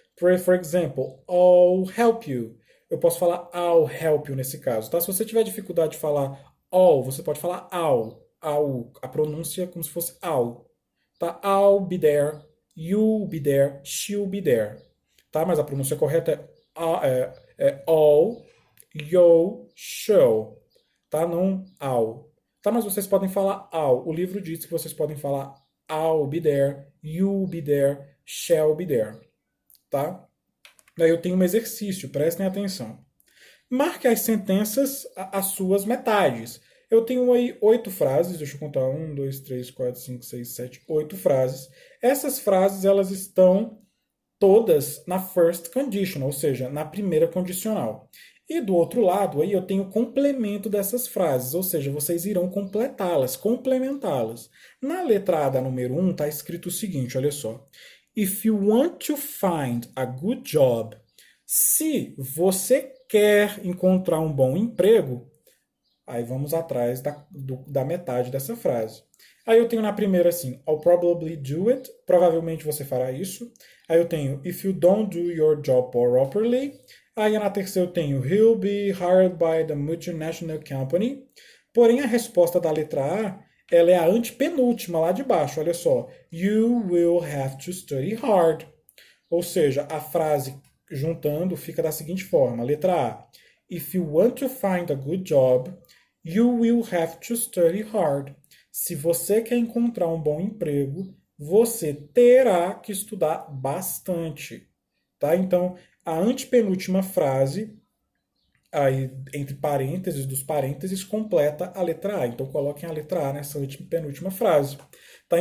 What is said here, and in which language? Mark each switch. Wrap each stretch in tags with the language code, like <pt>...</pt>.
<en>For example, I'll help you.</en> <pt>Eu posso falar I'll help you nesse caso, tá? Se você tiver dificuldade de falar all, você pode falar I'll. A pronúncia é como se fosse I'll. Tá?</pt> <en>I'll be there, you'll be there, she'll be there.</en> <pt>Tá? Mas a pronúncia correta é all, you'll, shall. Tá? Não all. Tá? Mas vocês podem falar all. O livro diz que vocês podem falar I'll be there, you'll be there, shall be there. Tá? Daí eu tenho um exercício, prestem atenção. Marque as sentenças as suas metades. Eu tenho aí 8 frases, deixa eu contar, 1, 2, 3, 4, 5, 6, 7, 8 frases. Essas frases, elas estão todas na first condition, ou seja, na primeira condicional. E do outro lado, aí eu tenho o complemento dessas frases, ou seja, vocês irão completá-las, complementá-las. Na letra A da número 1 está escrito o seguinte, olha só. If you want to find a good job, se você quer encontrar um bom emprego, aí vamos atrás da metade dessa frase. Aí eu tenho na primeira assim, I'll probably do it, provavelmente você fará isso.</pt> <en>Aí eu tenho, if you don't do your job properly. Aí na terceira eu tenho, he'll be hired by the multinational company.</en> <pt>Porém a resposta da letra A, ela é a antepenúltima lá de baixo, olha só.</pt> <en>You will have to study hard.</en> <pt>Ou seja, a frase juntando fica da seguinte forma, letra A.</pt> <en>If you want to find a good job, you will have to study hard.</en> <pt>Se você quer encontrar um bom emprego, você terá que estudar bastante. Tá? Então, a antepenúltima frase, Aí, entre parênteses, dos parênteses, completa a letra A. Então, coloquem a letra A nessa penúltima frase. Tá?</pt>